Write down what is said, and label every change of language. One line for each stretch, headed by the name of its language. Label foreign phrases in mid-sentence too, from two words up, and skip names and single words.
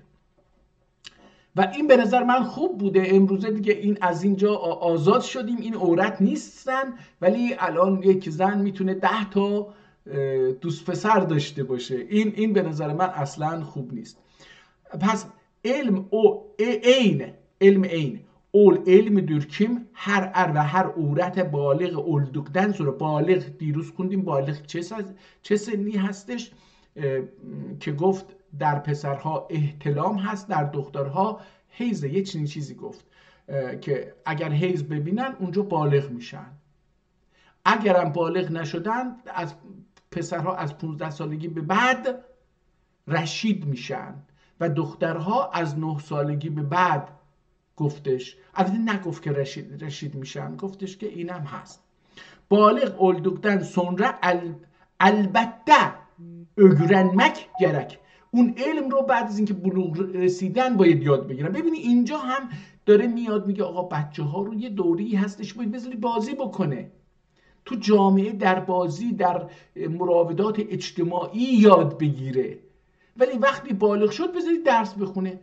Persian: و این به نظر من خوب بوده. امروزه دیگه این از اینجا آزاد شدیم، این عورت نیستن، ولی الان یک زن میتونه 10 تا دوست پسر داشته باشه. این به نظر من اصلا خوب نیست. پس علم علمیdir
Turkish: kim her
Persian: و هر عورت بالغ
Turkish: olduktan sonra
Persian: بالغ دیروز خوندیم بالغ چه سنی هستش که گفت در پسرها احتلام هست، در دخترها حیض. یه چیزی گفت که اگر حیض ببینن اونجا بالغ میشن، اگرم بالغ نشدن از پسرها از 15 سالگی به بعد رشید میشن و دخترها از 9 سالگی به بعد گفتش. البته نگفت که رشید میشن، گفتش که اینم هست.
Turkish: baliğ olduktan sonra elbette öğrenmek gerek.
Persian: اون علم رو بعد از اینکه بلوغ رسیدن باید یاد بگیرن. ببینی اینجا هم داره میاد میگه آقا بچه ها رو یه دوره‌ای هستش باید بذاری بازی بکنه، تو جامعه در بازی، در مراودات اجتماعی یاد بگیره. ولی وقتی بالغ شد بذارید درس بخونه.